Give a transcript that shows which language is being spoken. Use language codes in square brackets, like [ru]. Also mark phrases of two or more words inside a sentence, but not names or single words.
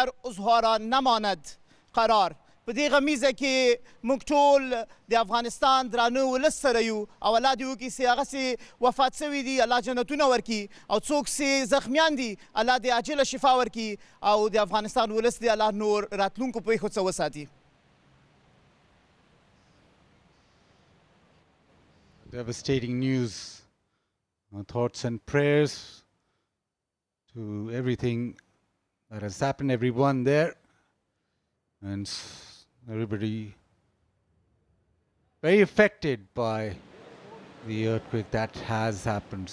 [fa] عضوها را نماند قرار [ps] په دې غمیزه کې موږ ټول د افغانستان درانه ولس سره یو او الله دې وکړي چې هغه چې وفات سوي دي الله جنتونه ورکړي او څوک چې زخمیان دي الله دې عاجله شفا ورکړي او د افغانستان ولس دې الله نور راتلونکو پېښو څخه وساتي. [en] Devastating news. Our thoughts and prayers to everything that has happened, everyone there, and everybody very affected by the earthquake that has happened.